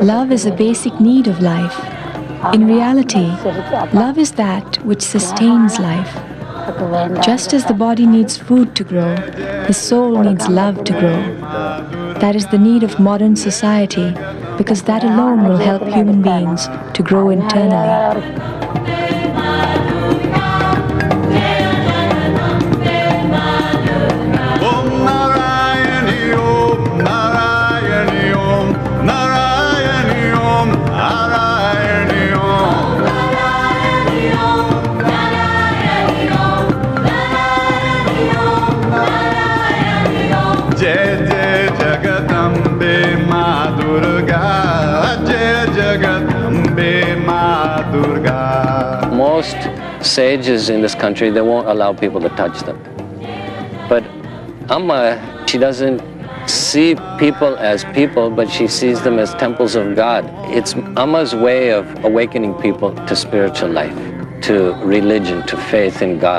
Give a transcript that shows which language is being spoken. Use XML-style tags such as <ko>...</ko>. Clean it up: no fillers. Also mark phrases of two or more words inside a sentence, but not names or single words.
<en>Love is a basic need of life. In reality, love is that which sustains life. Just as the body needs food to grow, the soul needs love to grow. That is the need of modern society, because that alone will help human beings to grow internally.</en> <sa>Om Narayani, Om Narayani, Om Narayani, Om Narayani, Om Narayani, Om Narayani, Om Narayani, Om Narayani, Om.</sa> <hi>Jai Jai Jagadambe Ma Durga, Jai Jagadambe Ma Durga.</hi> <en>Most sages in this country, they won't allow people to touch them. But Amma, she doesn't see people as people, but she sees them as temples of God. It's Amma's way of awakening people to spiritual life, to religion, to faith in God.</en>